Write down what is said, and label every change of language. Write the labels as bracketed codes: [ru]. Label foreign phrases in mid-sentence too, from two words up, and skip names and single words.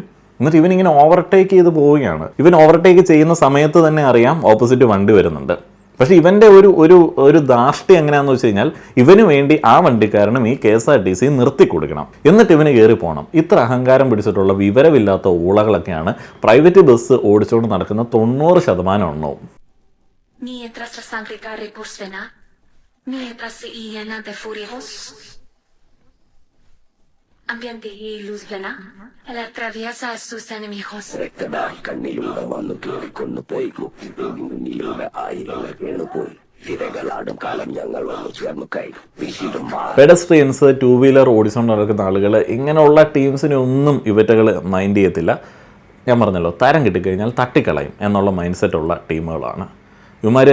[ml] എന്നിട്ട് ഇവനിങ്ങനെ ഓവർടേക്ക് ചെയ്ത് പോവുകയാണ്. ഇവൻ ഓവർടേക്ക് ചെയ്യുന്ന സമയത്ത് തന്നെ അറിയാം ഓപ്പോസിറ്റ് വണ്ടി വരുന്നുണ്ട്. പക്ഷേ ഇവൻ്റെ ഒരു ധാർഷ്ട്യം എങ്ങനെയാണെന്ന് വെച്ച് കഴിഞ്ഞാൽ ഇവന് വേണ്ടി ആ വണ്ടിക്കാരനും ഈ KSRTC നിർത്തി കൊടുക്കണം, എന്നിട്ട് ഇവന് കയറി പോകണം. ഇത്ര അഹങ്കാരം പിടിച്ചിട്ടുള്ള വിവരമില്ലാത്ത ഊളകളൊക്കെയാണ് [en] private bus [ml] ഓടിച്ചുകൊണ്ട് നടക്കുന്ന 90% എണ്ണവും. [es] Mientras la sangre corre por su vena, mientras se llena de furios, ambiente y luz plena, él atraviesa a sus enemigos. [ml] കണ്ണിലൂടെ വന്നു കേറിക്കൊണ്ടു പോയി കുപ്പിയിലൂടെ ആയിരങ്ങൾ വീണുപോയി. പെഡസ്ട്രിയൻസ്, [en] two wheeler [ml] ഓടിച്ചുകൊണ്ട് നടക്കുന്ന ആളുകൾ, ഇങ്ങനെയുള്ള ടീംസിനെ ഒന്നും ഇവറ്റകൾ മൈൻഡ് ചെയ്യത്തില്ല. ഞാൻ പറഞ്ഞല്ലോ, തരം കിട്ടിക്കഴിഞ്ഞാൽ തട്ടിക്കളയും എന്നുള്ള മൈൻഡ് സെറ്റുള്ള ടീമുകളാണ് ഇവന്മാർ.